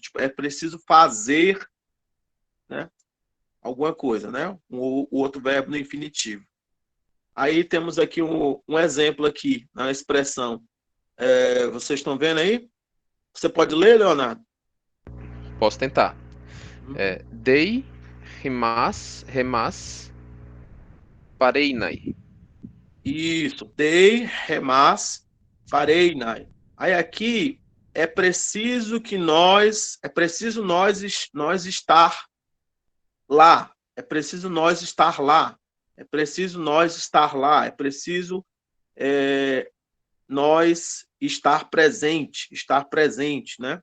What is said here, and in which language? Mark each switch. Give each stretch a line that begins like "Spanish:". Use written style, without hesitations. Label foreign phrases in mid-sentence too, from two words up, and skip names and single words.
Portuguese: Tipo, é preciso fazer, né, alguma coisa, né, o outro verbo no infinitivo. Aí temos aqui um exemplo aqui na expressão. Vocês estão vendo aí? Você pode ler, Leonardo? posso tentar.
Greek: Δεῖ, ἡμᾶς, παρεῖναι. Isso, δεῖ, ἡμᾶς, παρεῖναι.
Portuguese: Aí aqui é preciso nós estar lá, é preciso nós estar lá, é preciso nós estar lá, é preciso nós estar presente, né?